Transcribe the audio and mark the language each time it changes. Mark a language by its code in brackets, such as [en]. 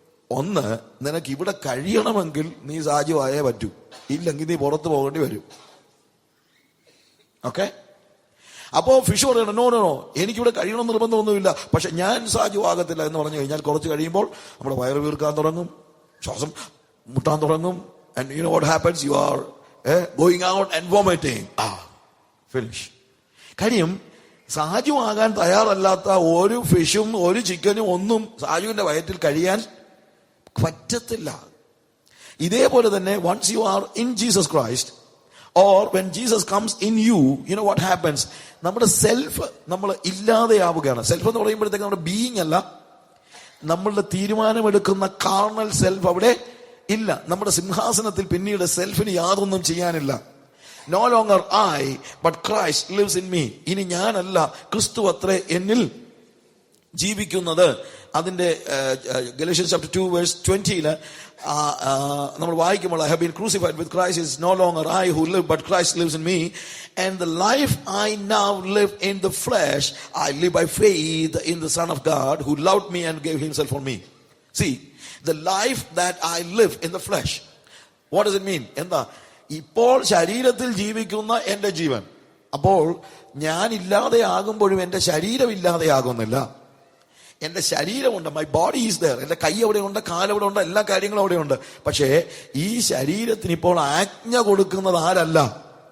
[ml] ഒന്ന്, നിനക്ക് ഇവിടെ കഴിയണമെങ്കിൽ നീ സാജുവായേ പറ്റൂ, ഇല്ലെങ്കിൽ നീ പുറത്തു പോകേണ്ടി വരും. ഓക്കെ? അപ്പോ ഫിഷ് പറയണം, നോ, എനിക്കിവിടെ കഴിയണം നിർബന്ധമൊന്നുമില്ല, പക്ഷെ ഞാൻ സാജു ആകത്തില്ല എന്ന് പറഞ്ഞു കഴിഞ്ഞാൽ കുറച്ച് കഴിയുമ്പോൾ നമ്മുടെ വയറ് വീർക്കാൻ തുടങ്ങും, ശ്വാസം മുട്ടാൻ തുടങ്ങും. [en] And you know what happens? You are going out and vomiting. Finish. [ml] കാര്യം സാജു ആകാൻ തയ്യാറല്ലാത്ത ഒരു ഫിഷും ഒരു ചിക്കനും ഒന്നും സാജുവിന്റെ വയറ്റിൽ കഴിയാൻ പറ്റത്തില്ല. ഇതേപോലെ തന്നെ [en] once you are in Jesus Christ or when Jesus comes in you, you know what happens? [ml] നമ്മുടെ സെൽഫ് നമ്മൾ ഇല്ലാതെയാവുകയാണ്. സെൽഫ് എന്ന് പറയുമ്പോഴത്തേക്ക് നമ്മുടെ ബീയിങ് അല്ല, നമ്മളുടെ തീരുമാനമെടുക്കുന്ന കാർണൽ സെൽഫ് അവിടെ ഇല്ല. നമ്മുടെ സിംഹാസനത്തിൽ പിന്നീട് സെൽഫിന് യാതൊന്നും ചെയ്യാനില്ല. [en] No longer I but Christ lives in me. [ml] ഇനി ഞാനല്ല, ക്രിസ്തു അത്രേ എന്നിൽ ജീവിക്കുന്നത്. അതിന്റെ ഗലേഷ്യൻസ് ചാപ്റ്റർ 2 വേഴ്സ് 20 നമ്മൾ വായിക്കുമ്പോൾ [en] I have been crucified with Christ. It's no longer I who live, but Christ lives in me. And the life I now live in the flesh, I live by faith in the Son of God who loved me and gave himself for me. See, the life that I live in the flesh. What does it mean? [ml] എന്താ? ഇപ്പോൾ ശരീരത്തിൽ ജീവിക്കുന്ന എന്റെ ജീവൻ, അപ്പോൾ ഞാൻ ഇല്ലാതെ ആകുമ്പോഴും എന്റെ ശരീരം ഇല്ലാതെ ആകുന്നില്ല. എന്റെ ശരീരമുണ്ട്, [en] My body is there. [ml] എന്റെ കൈ അവിടെ ഉണ്ട്, കാലവിടെ ഉണ്ട്, എല്ലാ കാര്യങ്ങളും അവിടെ ഉണ്ട്. പക്ഷേ ഈ ശരീരത്തിന് ഇപ്പോൾ ആജ്ഞ കൊടുക്കുന്നത് ആരല്ല?